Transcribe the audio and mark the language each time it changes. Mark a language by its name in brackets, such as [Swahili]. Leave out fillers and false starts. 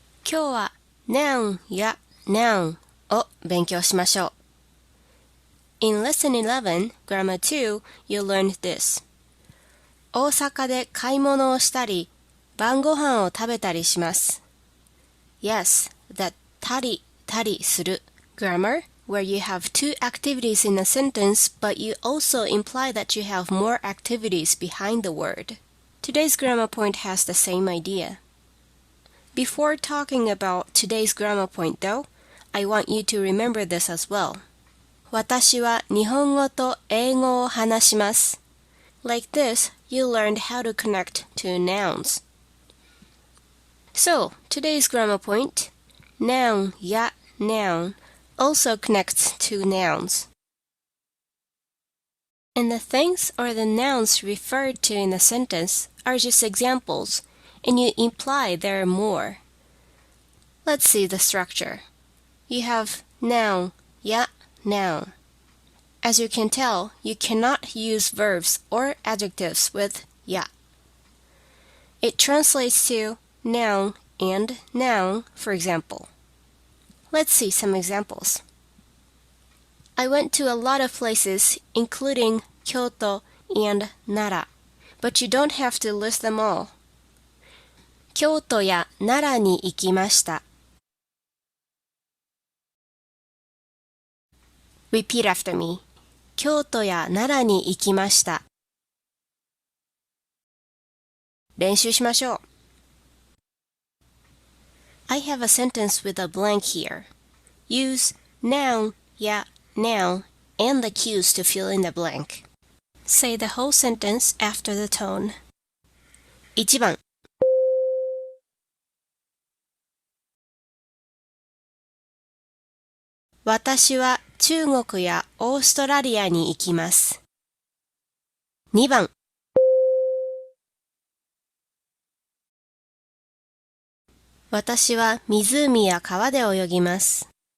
[Japanese] 今日は noun や noun を勉強しましょう。 [English] In Lesson 11, Grammar 2, you learned this. [Japanese] 大阪で買い物をしたり、晩ご飯を食べたりします。 [English] Yes, that たりたりする grammar, where you have two activities in a sentence, but you also imply that you have more activities behind the word. Today's grammar point has the same idea.Before talking about today's grammar point though, I want you to remember this as well. [Japanese] 私は日本語と英語を話します。 [English] Like this, you learned how to connect two nouns. So, today's grammar point, noun や noun also connects two nouns. And the things or the nouns referred to in the sentence are just examples.And you imply there are more. Let's see the structure. You have noun, や noun. As you can tell, you cannot use verbs or adjectives with や. It translates to noun and noun, for example. Let's see some examples. I went to a lot of places, including Kyoto and Nara, but you don't have to list them all. [Japanese] 京都や奈良に行きました。 [English] Repeat after me. [Japanese] 京都や奈良に行きました。練習しましょう。 [English] I have a sentence with a blank here. Use noun や noun and the cues to fill in the blank. Say the whole sentence after the tone. [Japanese] 1番私は中国やオーストラリアに行きます。 2番私は湖や川で泳ぎます。